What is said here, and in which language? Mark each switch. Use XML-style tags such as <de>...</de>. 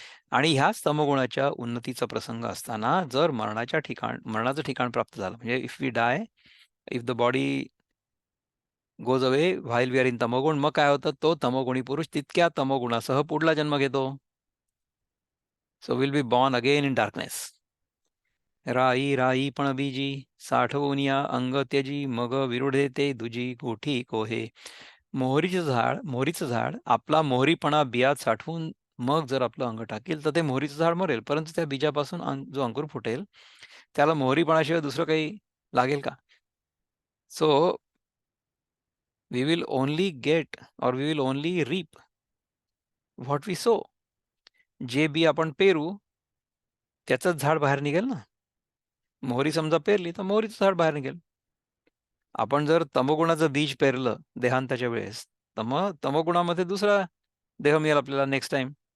<mr>आणि ह्याच तमोगुणाच्या उन्नतीचा प्रसंग असताना जर मरणाचं ठिकाण प्राप्त झालं, म्हणजे</mr> <en>if we die, if the body goes away while we are in</en> <mr>तमोगुण, मग काय होतं, तो तमोगुणी पुरुष तितक्या तमोगुणासह पुढला जन्म घेतो.</mr> <en>So will be born again in darkness.</en> <mr>राई राई पण बीजी, साठवून या अंग त्यजी, मग विरुढे ते दुजी गोठी कोहे. मोहरीचं झाड आपला मोहरीपणा बियात साठवून मग जर आपलं अंग टाकेल, तर ते मोहरीचं झाड मरेल, परंतु त्या बीजापासून जो अंकुर फुटेल, त्याला मोहरीपणाशिवाय दुसरं काही लागेल का?</mr> <en>So we will only get और we will only reap what we sow.</en> <mr>जे बी आपण पेरू, त्याचंच झाड बाहेर निघेल ना. मोहरी समजा पेरली तर मोहरीचं झाड बाहेर निघेल. आपण जर तमोगुणाचं बीज पेरलं देहांताच्या वेळेस, तर मग तमोगुणामध्ये दुसरा देह मिळेल आपल्याला</mr> <en>Next time.</en>